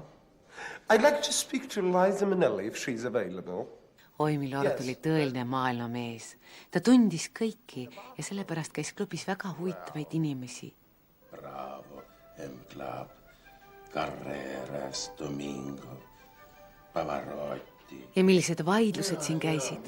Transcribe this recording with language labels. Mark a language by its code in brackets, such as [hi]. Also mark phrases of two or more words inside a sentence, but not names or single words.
[en] I'd like to speak to Liza Minnelli if she's available. [et] Oi, Milord oli tõeline maailmamees. Ta tundis kõiki ja sellepärast käis klubis väga huvitavaid inimesi. Bravo, M-Club, Carreras, Domingo, Pavarotti. Ja millised vaidlused siin käisid?